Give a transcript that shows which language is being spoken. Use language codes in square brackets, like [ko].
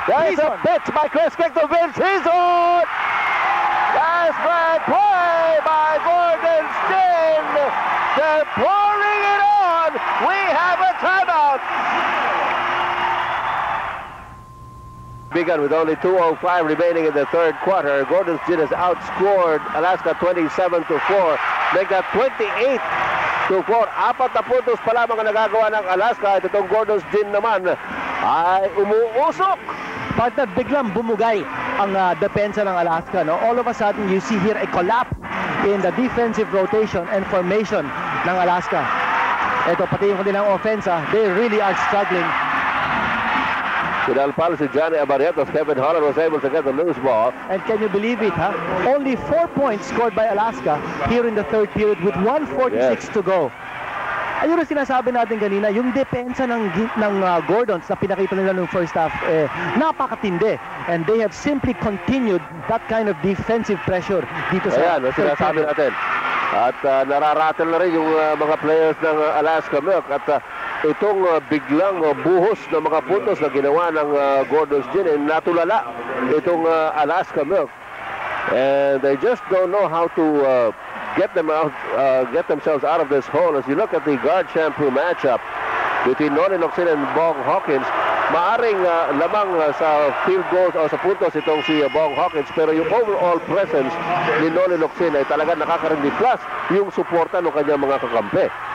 [en] There's a pitch by Chris King to Vince Hizon. That's great play by Gordon's Gym. They're pouring it on. We have a timeout. Begun with only 2:05 remaining in the third quarter. Gordon's Gym has outscored Alaska 27-4. Make that 28-4. [tl] Apat na puntos pa lamang ang nagagawa ng Alaska. At itong Gordon's Gym naman ay umuusok. Partner, biglang bumugay ang depensa ng Alaska. No? [en] All of a sudden, you see here a collapse in the defensive rotation and formation [tl] ng Alaska. Ito, pati yung kanilang offensa, [en] they really are struggling. [tl] Pinalpal si Johnny Abarrientos. [en] Kevin Holland was able to get the loose ball. And can you believe it, huh? Only 4 points scored by Alaska here in the third period with 1:46 to go. [tl] Ayun ang sinasabi natin kanina, yung depensa ng Gordons na pinakita nila nung first half, napakatindi. [en] And they have simply continued that kind of defensive pressure [tl] dito sa ayan, sinasabi natin. At nararatel na rin yung mga players ng Alaska Milk. At itong biglang buhos ng mga puntos na ginawa ng Gordon's Gym, natulala itong Alaska Milk. [en] And they just don't know how to get themselves out of this hole. As you look at the guard shampoo matchup between Noli Locsin and Bong Hawkins, [tl] maaring lamang sa field goals o sa puntos itong si Bong Hawkins, pero yung overall presence ni Noli Locsin ay talaga nakakarindi, plus yung suporta ng kanyang mga kakampi.